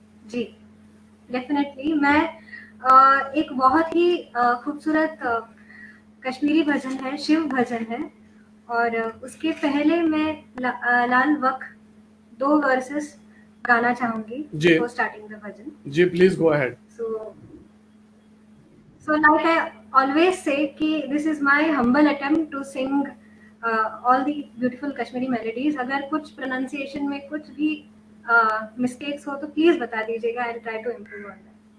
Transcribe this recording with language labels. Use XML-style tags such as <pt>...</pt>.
<hi>जी definitely, मैं एक बहुत ही खूबसूरत कश्मीरी भजन है, शिव भजन है, और उसके पहले मैं लाल वक 2 वर्सेस गाना चाहूंगी</hi> <en>Before starting the bhajan. जी please go ahead. So like I always say कि this is my humble attempt to sing all the beautiful Kashmiri melodies.</en> <hi>अगर कुछ pronunciation में कुछ भी mistakes हो तो please बता दीजिएगा,</hi> <en>I'll try to improve on that.</en>